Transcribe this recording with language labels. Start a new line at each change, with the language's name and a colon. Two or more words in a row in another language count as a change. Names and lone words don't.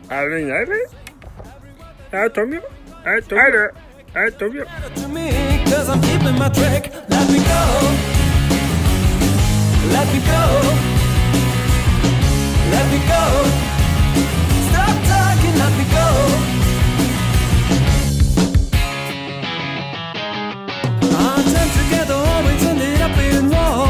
Norwegian: ringe, eller? Ja, Tom, jo. Hei, Tom, jo.
English: To me, 'cause I'm keeping my trick. Let me go. Let me go. Let me go. Stop talking, let me go. Our time together always ended up in war.